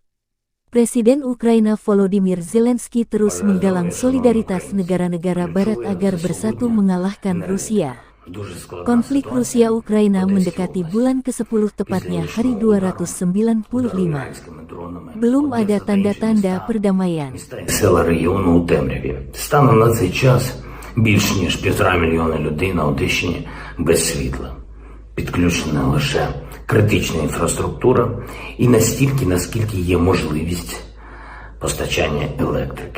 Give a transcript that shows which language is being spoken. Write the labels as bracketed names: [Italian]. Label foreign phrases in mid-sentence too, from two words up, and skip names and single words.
[Indonesian] Presiden Ukraina Volodymyr Zelensky terus menggalang solidaritas negara-negara Barat agar bersatu mengalahkan Rusia. Konflik Rusia-Ukraina mendekati bulan ke-10 tepatnya hari 295. Belum ada tanda-tanda perdamaian. [Ukrainian] Більш ніж 1,5 мільйона людей на Одещині без світла. Підключена лише критична інфраструктура і настільки, наскільки є можливість постачання електрики.